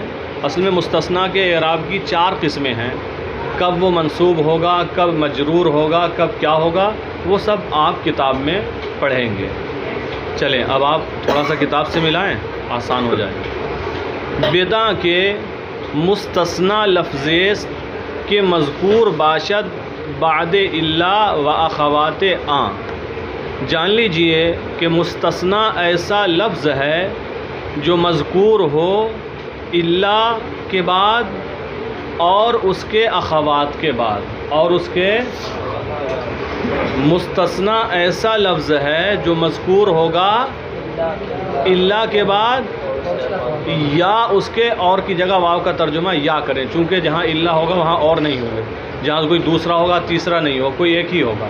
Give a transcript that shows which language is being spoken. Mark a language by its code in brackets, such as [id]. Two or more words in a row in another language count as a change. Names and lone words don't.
[ur] اصل میں مستثنا کے اعراب کی 4 قسمیں ہیں. کب وہ منصوب ہوگا، کب مجرور ہوگا، کب کیا ہوگا، وہ سب آپ کتاب میں پڑھیں گے. چلیں اب آپ تھوڑا سا کتاب سے ملائیں، آسان ہو جائے. [fa] بدا کے مستثنا لفظ کے مذکور باشد بعد الا و اخوات آن. [ur] جان لیجئے کہ مستثنا ایسا لفظ ہے جو مذکور ہو الا کے بعد اور اس کے اخوات کے بعد. اور اس کے مستثنا ایسا لفظ ہے جو مذکور ہوگا الا کے بعد یا اس کے اور کی جگہ واو کا ترجمہ یا کریں، چونکہ جہاں الا ہوگا وہاں اور نہیں ہوگا، جہاں کوئی دوسرا ہوگا تیسرا نہیں ہوگا، کوئی ایک ہی ہوگا.